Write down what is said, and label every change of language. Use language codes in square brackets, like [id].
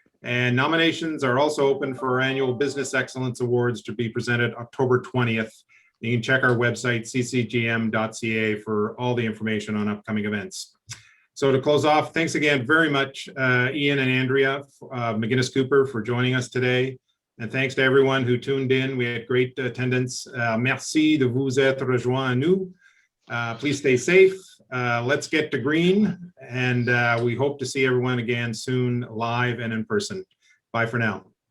[en] And nominations are also open for our annual Business Excellence Awards to be presented October 20th. You can check our website, ccgm.ca, for all the information on upcoming events. So to close off, thanks again very much, Ian and Andrea McGinnis Cooper, for joining us today. And thanks to everyone who tuned in. We had great attendance. [fr] Merci de vous être rejoints à nous. [en] Please stay safe. Let's get to green. And we hope to see everyone again soon, live and in person. Bye for now.